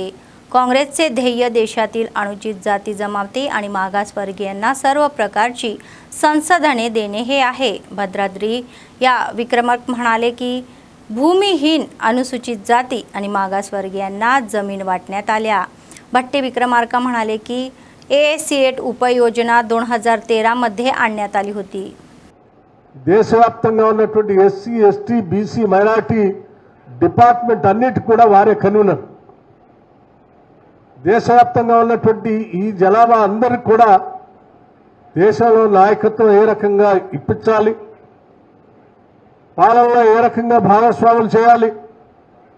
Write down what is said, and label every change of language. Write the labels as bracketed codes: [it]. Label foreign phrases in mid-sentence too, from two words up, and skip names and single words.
[mr] काँग्रेसचे ध्येय देशातील अनुचित जाती जमाती आणि मागासवर्गीयांना सर्व प्रकारची संसाधने देणे हे आहे। भद्राद्री या विक्रमार्क म्हणाले की भूमिहीन अनुसूचित जाती आणि मागासवर्गीयांना जमीन वाटण्यात आल्या। भट्टी विक्रमार्का म्हणाले की ASCET उपयोजना 2013 मध्ये आणण्यात आली होती। [te] దేశవ్యాప్తంగా ఉన్నటువంటి [en] SC ST BC minority department [te] అన్నిటి కూడా వారే కన్వీనర్। దేశవ్యాప్తంగా ఉన్నటువంటి ఈ జనాభా అందరికి కూడా దేశంలో నాయకత్వం ఏ రకంగా ఇప్పించాలి, పాలనలో ఏ రకంగా భాగస్వాములు చేయాలి,